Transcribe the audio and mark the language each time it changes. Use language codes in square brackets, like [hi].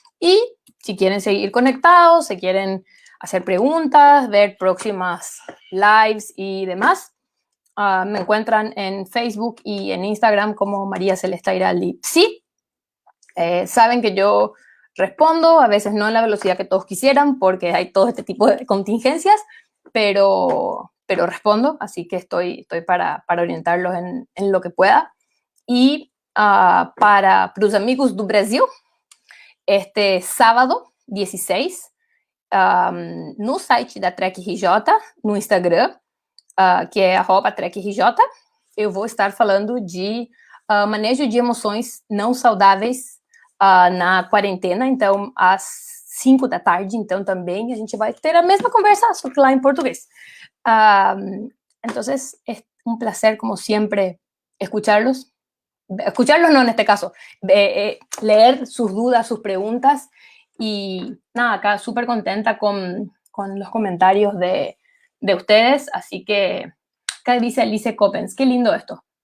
[es] Y si quieren seguir conectados, si quieren hacer preguntas, ver próximas lives y demás, me encuentran en Facebook y en Instagram como María Celeste Airaldi. Sí, saben que yo respondo, a veces no en la velocidad que todos quisieran, porque hay todo este tipo de contingencias, pero respondo, así que estoy para orientarlos en lo que pueda. [pt] Y para os amigos do Brasil, este sábado 16, no site da Trek RJ, no Instagram, que é @TrekRJ, eu vou estar falando de manejo de emoções não saudáveis na quarentena, então às 5 da tarde, então também a gente vai ter a mesma conversa, só que lá em português. [es] Entonces es un placer como siempre escucharlos no en este caso, leer sus dudas, sus preguntas y nada, acá súper contenta con los comentarios de ustedes, así que acá dice Alice Coppens, qué lindo esto.